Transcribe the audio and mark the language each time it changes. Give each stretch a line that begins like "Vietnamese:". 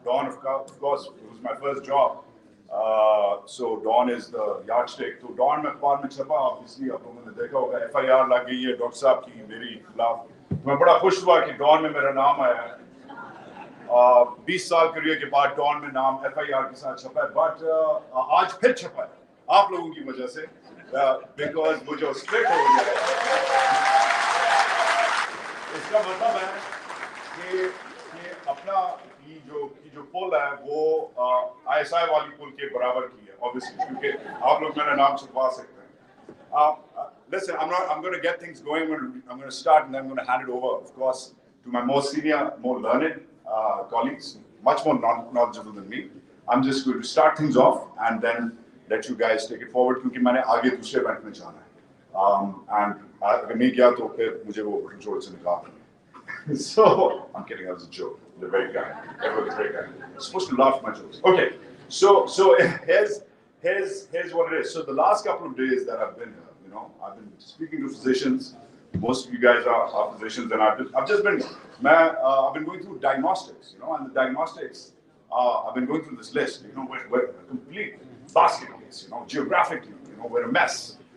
English: Dawn, of course, it was my first job. So Dawn is the yardstick.
Hindi: So Dawn अखबार में छपा. Obviously, आप लोगों ने देखा होगा FIR लग गई है डॉक्टर साहब की मेरी खिलाफ. मैं बड़ा खुश हुआ कि Dawn में मेरा नाम आया है. 20 साल करियर के बाद डॉन में नाम FIR के साथ छपा है, बट आज फिर छपा है आप लोगों की वजह से, बिकॉज वो जो स्प्लिट हो गया है, इसका मतलब है कि अपना की जो पुल है वो ISI वाली पुल के बराबर की है, ऑब्वियसली, क्योंकि आप लोग मेरा नाम छपवा सकते हैं.
English: Listen, I'm going to get things going. I'm going to start and then I'm going to hand it over, of course, to my more senior, more learned colleagues, much more knowledgeable than me. I'm just going to start things off and then let you guys take it forward
Hindi: क्योंकि मैंने आगे दूसरे event में जाना है. And अगर नहीं गया तो फिर मुझे वो कंट्रोल से निकालना.
English: So I'm kidding. That was a joke. They're very kind. Everyone's very kind. You're supposed to laugh at my jokes. Okay. So here's what it is. So the last couple of days that I've been here, you know, I've been speaking to physicians. Most of you guys are physicians, and I've just been, I've been going through diagnostics, you know, and the diagnostics, I've been going through this list, you know, we're a complete basket case, you know, geographically, you know, we're a mess.